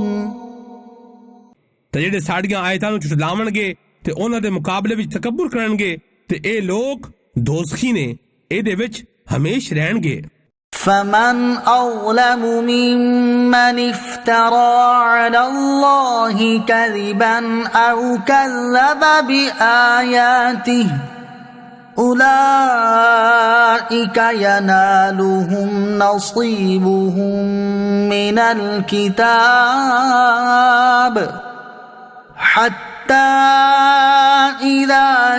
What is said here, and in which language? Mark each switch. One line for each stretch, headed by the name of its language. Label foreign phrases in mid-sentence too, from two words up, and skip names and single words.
Punjabi: ਤੇ ਜਿਹੜੇ ਸਾਡੀਆਂ ਆਇਤਾਂ ਨੂੰ ਝੁਠਲਾਵਣਗੇ ਤੇ ਉਹਨਾਂ ਦੇ ਮੁਕਾਬਲੇ ਵਿੱਚ ਤਕੱਬਰ ਕਰਨਗੇ ਤੇ ਇਹ ਲੋਕ ਦੋਜ਼ਖੀ ਨੇ ਇਹਦੇ ਵਿੱਚ ਹਮੇਸ਼ ਰਹਿਣਗੇ।
Arabic: فمن أظلم ممن افترى على الله كذبا أو كذب بآياته أولئك ينالهم نصيبهم من الكتاب حتى إذا